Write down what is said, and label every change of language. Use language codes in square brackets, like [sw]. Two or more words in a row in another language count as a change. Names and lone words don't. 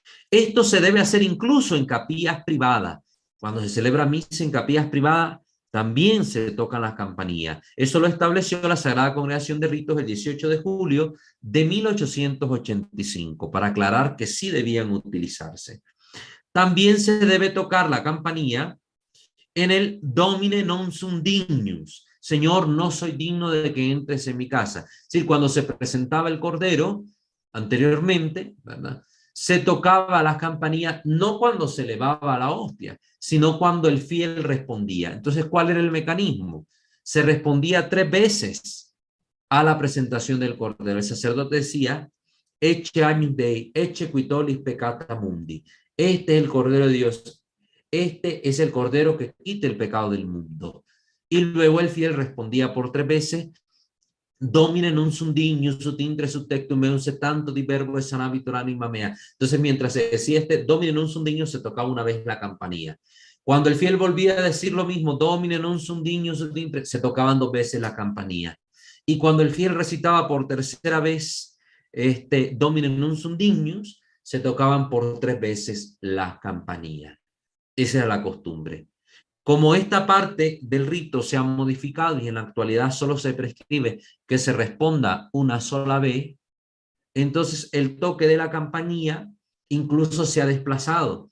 [es] Esto se debe hacer incluso en capillas privadas. Cuando se celebra misa en capillas privadas, también se tocan las campanillas. Eso lo estableció la Sagrada Congregación de Ritos el 18 de julio de 1885, para aclarar que sí debían utilizarse. También se debe tocar la campanilla en el [la] Domine non sum dignus. [es] Señor, no soy digno de que entres en mi casa. Es decir, cuando se presentaba el Cordero, anteriormente, ¿verdad?, se tocaba las campanillas no cuando se elevaba la hostia, sino cuando el fiel respondía. Entonces, ¿cuál era el mecanismo? Se respondía 3 veces a la presentación del Cordero. El sacerdote decía, [la] Ecce agnus Dei, ecce qui tollis peccata mundi. [es] Este es el Cordero de Dios. Este es el Cordero que quita el pecado del mundo. Y luego el fiel respondía por 3 veces, [la] Domine non sum dignus ut intre sub tectum meum se tanto di verbo et sanabitur anima mea. [es] Entonces, mientras se decía [la] Domine non sum dignus, [es] se tocaba una vez la campanilla. Cuando el fiel volvía a decir lo mismo, [la] Domine non sum dignus ut intre, [es] se tocaban 2 veces la campanilla. Y cuando el fiel recitaba por tercera vez [la] Domine non sum dignus, [es] se tocaban por 3 veces las campanillas. Esa era la costumbre. Como esta parte del rito se ha modificado y en la actualidad solo se prescribe que se responda una sola vez, entonces el toque de la campanilla incluso se ha desplazado.